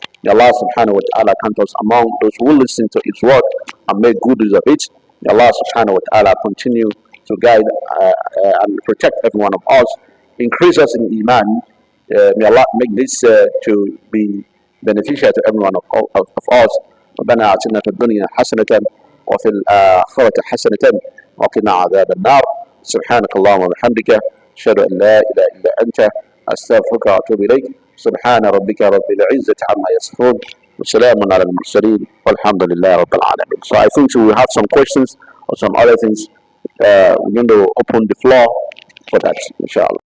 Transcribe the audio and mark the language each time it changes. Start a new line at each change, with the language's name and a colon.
English: May Allah subhanahu wa ta'ala count us among those who listen to His word and make good use of it. May Allah subhanahu wa ta'ala continue to guide and protect every one of us. Increase us in Iman. May Allah make this to be beneficial to every one of us.
Arabic: ربنا آتنا في الدنيا حسنة وفي الآخرة حسنة وقنا عذاب النار. سبحانك اللهم وبحمدك أشهد أن لا إله إلا أنت أستغفرك وأتوب إليك. سبحان ربك رب العزة عما يصفون وسلام على المرسلين والحمد لله رب العالمين.
English: So I think we will have some questions or some other things. We're going to open the floor for that, inshallah.